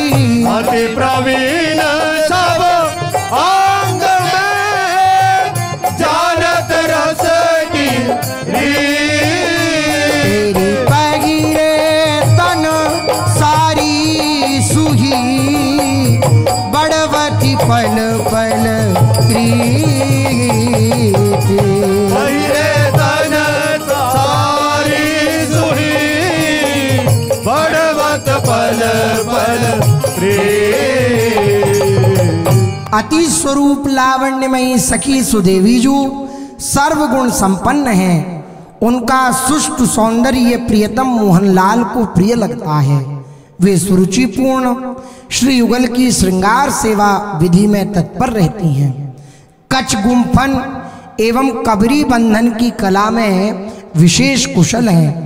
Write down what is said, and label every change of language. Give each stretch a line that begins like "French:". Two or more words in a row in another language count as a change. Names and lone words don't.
Braj: अति प्रवीण सब अंग में जानत रस की रीति। तेरी पगिरे तन सारी सुही बड़वती पल पल प्रीति। पहिरे तन सारी सुही बड़वत पल पल प्रीति।
Hindi: अति स्वरूप लावण्यमयी सखी सुदेवी जू सर्वगुण संपन्न है। उनका सुष्ट सौंदर्य प्रियतम मोहनलाल को प्रिय लगता है। वे सुरुचिपूर्ण श्री युगल की श्रृंगार सेवा विधि में तत्पर रहती हैं। कच्छ गुम्फन एवं कबरी बंधन की कला में विशेष कुशल हैं।